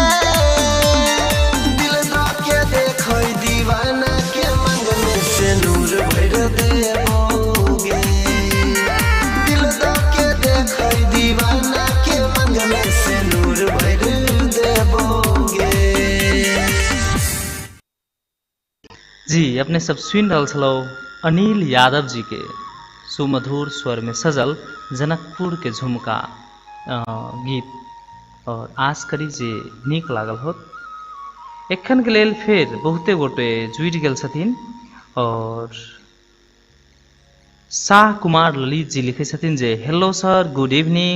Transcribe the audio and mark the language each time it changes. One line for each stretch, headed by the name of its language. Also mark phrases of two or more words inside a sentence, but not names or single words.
Maithili: दिल दो के देखै दीवाना के मन में से नूर भर देबोगे। दिल दो के देखै दीवाना के मन में से नूर भर देबोगे। जी अपने सब सुन रहल छलौ अनिल यादव जी के सुमधुर स्वर में सजल जनकपुर के झुमका गीत और आस करी जे नीक लागल होत। एखन के लेल फिर बहुते गोटे जुड़ गेल छथिन और शाह कुमार ललित जी लिखे छथिन जे
English: hello sir good evening.